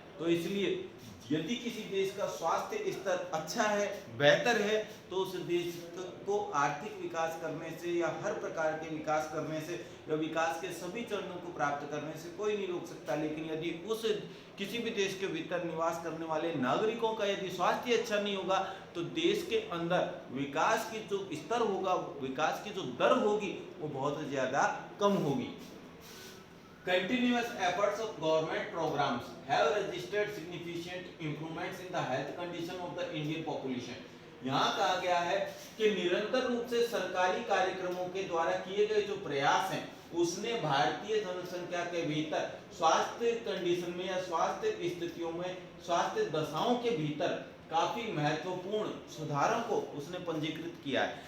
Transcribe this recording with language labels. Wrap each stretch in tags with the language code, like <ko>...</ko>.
<hi>तो इसलिए यदि किसी देश का स्वास्थ्य स्तर अच्छा है, बेहतर है, तो उस देश को आर्थिक विकास करने से या हर प्रकार के विकास करने से या विकास के सभी चरणों को प्राप्त करने से कोई नहीं रोक सकता। लेकिन यदि उस किसी भी देश के भीतर निवास करने वाले नागरिकों का यदि स्वास्थ्य अच्छा नहीं होगा तो देश के अंदर विकास की जो स्तर होगा, विकास की जो दर होगी वो बहुत ज़्यादा कम होगी।</hi> <en>Continuous efforts of government programs have registered significant improvements in the health condition of the Indian population.</en> <hi>यहाँ कहा गया है कि निरंतर रूप से सरकारी कार्यक्रमों के द्वारा किए गए जो प्रयास हैं उसने भारतीय जनसंख्या के भीतर स्वास्थ्य कंडीशन में या स्वास्थ्य स्थितियों में, स्वास्थ्य दशाओं के भीतर काफी महत्वपूर्ण सुधारों को उसने पंजीकृत किया है।</hi>